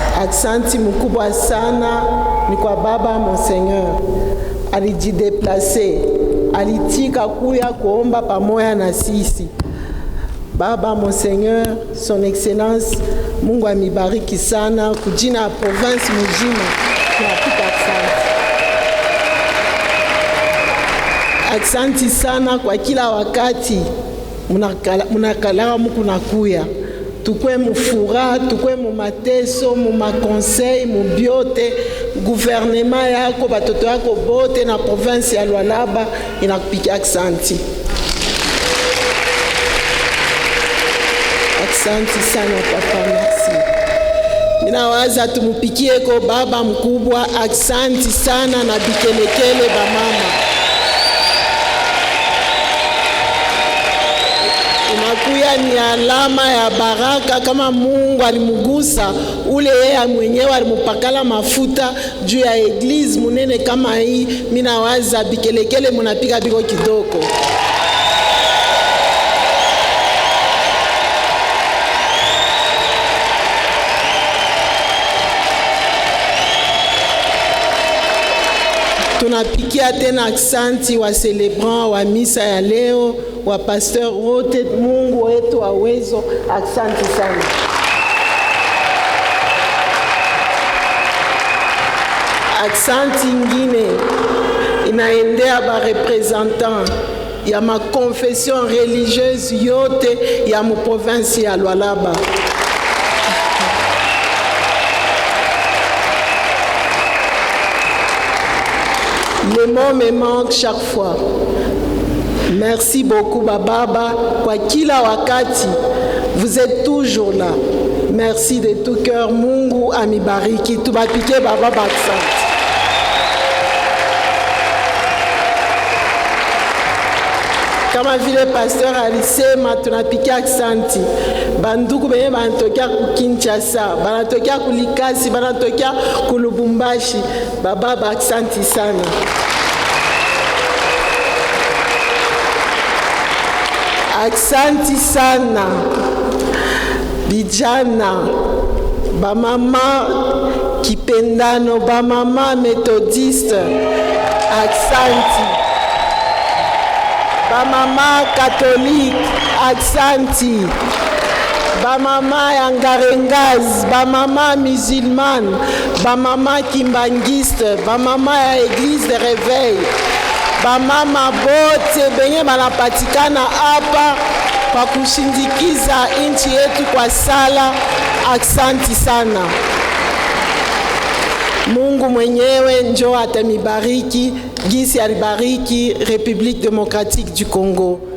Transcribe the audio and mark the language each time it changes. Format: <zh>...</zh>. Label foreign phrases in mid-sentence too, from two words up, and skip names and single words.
<sw>Aksanti mkubwa sana ni kwa baba Monseigneur, alijideplace, alitika kuya kuomba pamoja na sisi.</sw> <fr>Baba Monseigneur, son excellence,</fr> <sw>Mungu amibariki sana kujina province mujima. Tunapika aksanti. Aksanti sana kwa kila wakati munakala mukunakuya. Tukwe mufura, tukwe mu mateso, mu makonseil, mu biote, gouvernement yako, batoto yako bote na province ya Lualaba inakupika aksanti. Aksanti sana papa, merci. Ninawaza tumupikie ko baba mkubwa aksanti sana na bikelekele ba mama. Inakuya ni alama ya baraka kama Mungu alimugusa ule yeye mwenyewe alimupakala mafuta juu ya eglise munene kama hii. Mina waza bikelekele munapika biko kidogo. Tunapikia tena aksanti wa celebrant wa misa ya leo, wa pasteur wote. Mungu wetu wa uwezo, aksanti sana. Aksanti ingine inaendea ba representant ya ma</sw> <fr>confession religieuse</fr> <sw>yote ya mu province ya Lualaba.</sw> <fr>Les mots me manquent chaque fois. Merci beaucoup</fr> <sw>Baba kwa kila wakati.</sw> <fr>Vous êtes toujours là. Merci de tout cœur.</fr> <sw>Mungu amibariki. Tubapike Baba aksanti. Kama vile pasteur alisema tunapika aksanti. Banduku benye banatokea ku Kinshasa, banatokea ku Likasi, banatokea ku Lubumbashi. Baba aksanti sana. Aksanti sana. Bijana, bamama kipendano, bamama methodiste. Aksanti. Bamama catholique, aksanti. Bamama ya Ngarengaz, bamama musulmane, bamama kimbangiste, bamama ya</sw> <fr>église de réveil,</fr> <sw>bamama bote benye banapatikana hapa kwa kushindikiza nchi yetu kwa sala, aksanti sana. Mungu mwenyewe njo atamibariki gisi alibariki République démocratique du Congo.</sw>